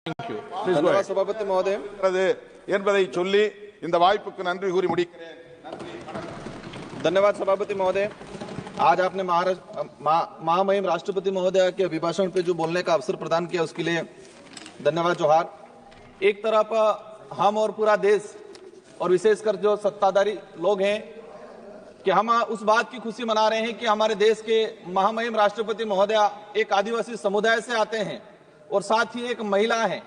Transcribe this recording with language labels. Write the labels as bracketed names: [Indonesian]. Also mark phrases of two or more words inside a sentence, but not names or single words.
[Hindi] धन्यवाद सभापति महोदय [Tamil] என்பதை சொல்லி இந்த வாய்ப்புக்கு நன்றி கூறி முடிக்கிறேன். [Hindi] धन्यवाद सभापति महोदय। आज आपने महामहिम राष्ट्रपति महोदय के अभिभाषण पे जो बोलने का अवसर प्रदान किया उसके लिए धन्यवाद जोहार। एक तरफ हम और पूरा देश और विशेषकर जो सत्ताधारी लोग हैं कि हम उस बात की खुशी मना रहे हैं कि हमारे देश के महामहिम राष्ट्रपति महोदय एक आदिवासी समुदाय से आते हैं और साथ ही एक महिला है।